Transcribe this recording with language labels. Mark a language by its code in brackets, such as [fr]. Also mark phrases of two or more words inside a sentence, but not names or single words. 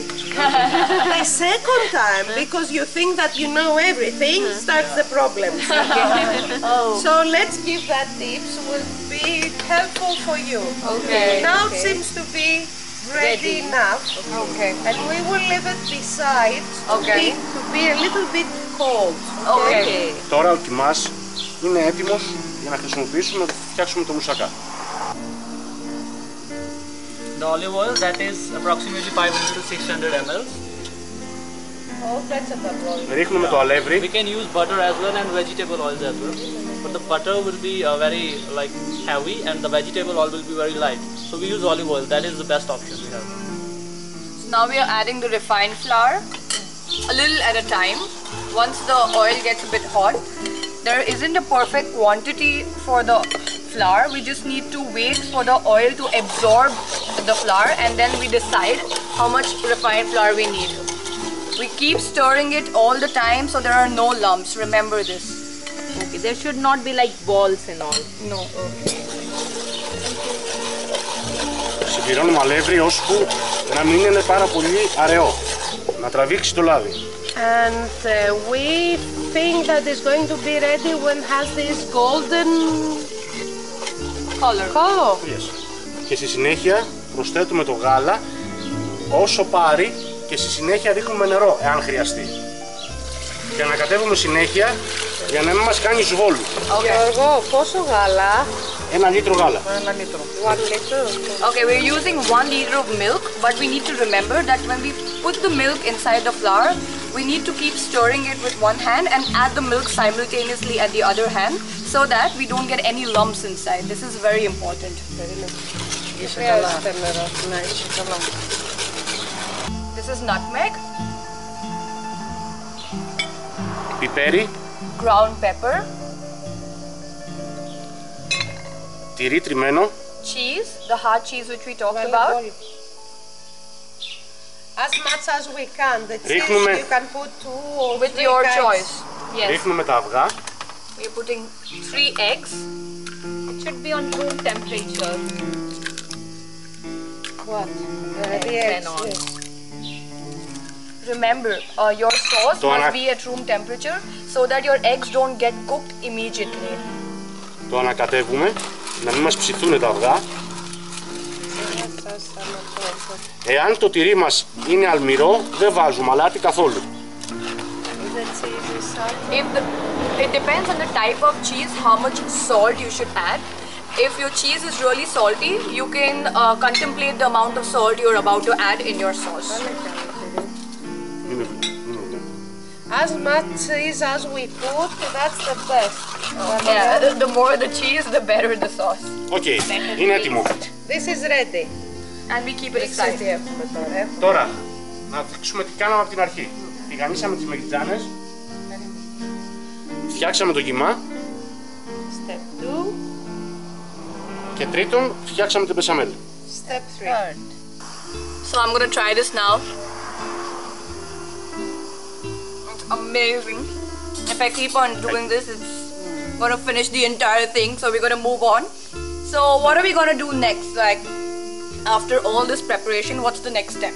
[en] The second time, because you think that you know everything, starts the problem. So let's give that tips, will be helpful for you. Okay. Now it seems to be ready enough. Okay. And we will leave it beside Okay. to be a little bit cold. Okay. [el] Τώρα ο κιμάς είναι έτοιμος για να χρησιμοποιήσουμε να φτιάξουμε το μουσακά. [en] The olive oil, that is approximately 500 to 600 ml. [el] Ρίχνουμε το αλεύρι. [en] We can use butter as well and vegetable oils as well. But the butter will be very like heavy and the vegetable oil will be very light. So we use olive oil. That is the best option we have. Now we are adding the refined flour, a little at a time. Once the oil gets a bit hot, there isn't a perfect quantity for the flour. We just need to wait for the oil to absorb the flour and then we decide how much refined flour we need. We keep stirring it all the time so there are no lumps. Remember this. Okay, there should not be like balls and all. No. [el] Συμπληρώνουμε αλεύρι ώσπου να μην είναι πάρα πολύ αραιό. Να τραβήξει το λάδι. [en] And we think that it's going to be ready when it has this golden Color. color. Yes. [el] Και στη συνέχεια προσθέτουμε το γάλα όσο πάρει και στη συνέχεια ρίχνουμε νερό εάν χρειαστεί. Και ανακατεύουμε συνέχεια για να μην μας κάνει σβόλου. Γιώργο, πόσο γάλα? 1 λίτρο γάλα. 1 λίτρο. [en] 1 liter. Okay, we're using 1 liter of milk, but we need to remember that when we put the milk inside the flour, we need to keep stirring it with one hand and add the milk simultaneously at the other hand so that we don't get any lumps inside. This is very important. [el] Είσαι καλά. Χρειάζεται νερό. Ναι, είσαι καλά. [en] This is nutmeg, [el] Πιπέρι, [en] ground pepper, [el] τυρί τριμμένο, [en] cheese, the hard cheese which we talked about. As much as we can. The cheese [el] Ρίχνουμε [en] you can put 2 or 3 With your kinds. choice. Yes. [el] ρίχνουμε τα αυγά, [en] We're putting 3 eggs. It should be on room temperature. What? The Eggs eggs, and all. yes. Remember, your sauce To must [el] anak- [en] be at room temperature so that your eggs don't get cooked immediately. [el] το ανακατεύουμε, να μην μας ψηθούν τα αυγά. Εάν το τυρί μας είναι αλμυρό, δεν βάζουμε αλάτι καθόλου. [en] It depends on the type of cheese, how much salt you should add. If your cheese is really salty, you can contemplate the amount of salt you're about to add in your sauce. As much cheese as we put, that's the best. Yeah, the more the cheese, the better the sauce. [el] Οκ, είναι έτοιμο. [en] This is ready. And we keep it aside. [el] Τι έχουμε τώρα? Τώρα, να δείξουμε τι κάναμε από την αρχή. Τηγανίσαμε τις μελιτζάνες, φτιάξαμε το κιμά [en] Step 2. [el] και τρίτον, φτιάξαμε την μπεσαμέλ. [en] Step 3. So I'm gonna try this now. It's amazing. If I keep on doing this, it's gonna finish the entire thing. So we're gonna move on. So what are we gonna do next? Like after all this preparation, what's the next step?